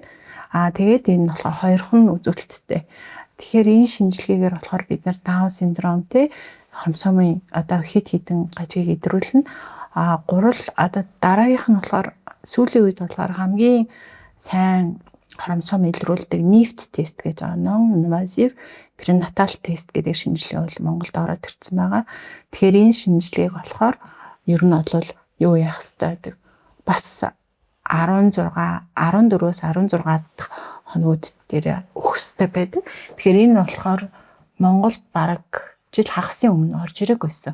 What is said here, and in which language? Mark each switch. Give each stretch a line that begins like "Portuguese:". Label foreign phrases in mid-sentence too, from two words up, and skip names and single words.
Mongolian: Тэгээд энэ болохоор хоёрхан үзүүлэлттэй. Тэгэхээр энэ шинжилгээгээр болохоор бид нар Даун синдром хромосомын одоо хэд хэдэн гажиг хэдрүүлнэ. Гурал одоо дараагийнх нь болохоор сүүлийн үед болохоор хамгийн сайн хромосом илрүүлдэг NIFT тест гэж байгаа.
English: Non-invasive prenatal test
Mongolian: гэдэг шинжилгээ бол Монголд ороод ирсэн байгаа. Тэгэхээр энэ шинжилгээг болохоор ер нь бол юу яах ёстой гэдэг бас 14-өөс 16 дахь хоногуд дээр өгөх ёстой байдаг. Тэгэхээр энэ болохоор Монголд бараг жил хагасын өмнө орж ирэх байсан.